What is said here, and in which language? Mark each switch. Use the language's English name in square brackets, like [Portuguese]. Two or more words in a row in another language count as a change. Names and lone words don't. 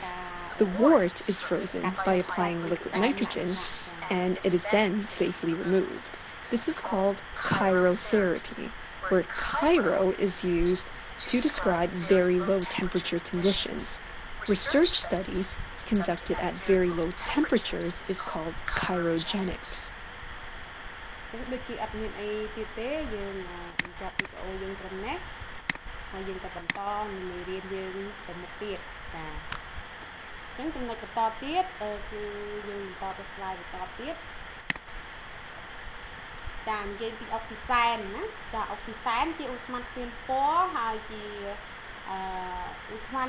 [English] The wart is frozen by applying liquid nitrogen, and it is then safely removed. This is called chirotherapy, where chiro is used to describe very low temperature conditions. Research studies conducted at very low temperatures is called chirogenics. [Khmer] ដូចជាអត់មានអីទៀតទេយើងបញ្ចប់វីដេអូយើងត្រឹមនេះហើយយើងទៅបន្តនៅមេរៀនយើងទៅមុខទៀតចាអញ្ចឹងចំណុចបន្តទៀតគឺយើងបន្តទៅ slide បន្តទៀត ចានិយាយពីអុកស៊ីសែនណាចាអុកស៊ីសែនជាឧស្ម័នគ្មានពណ៌ហើយជាឧស្ម័ន